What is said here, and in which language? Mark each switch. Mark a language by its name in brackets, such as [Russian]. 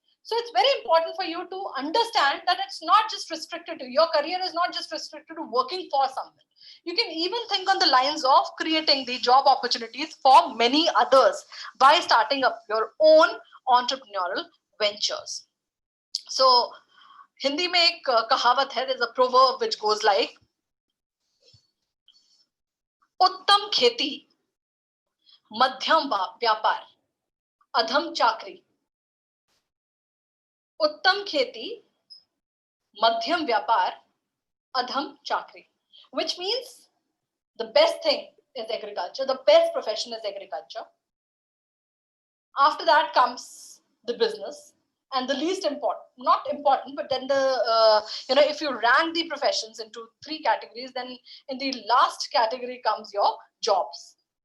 [English] So it's very important for you to understand that it's not just restricted to your career, is not just restricted to working for someone. You can even think on the lines of creating the job opportunities for many others by starting up your own entrepreneurial ventures. [Hindi] So Hindi में एक कहावत है, [English] there's a proverb which goes like, [Hindi] उत्तम खेती मध्यम व्यापार अधम चाकरी. उत्तम खेती मध्यम व्यापार adham chakri, [English] which means the best thing is agriculture, the best profession is agriculture. After that comes the business, and the least important, not important, but then if you rank the professions into 3 categories, then in the last category comes your jobs.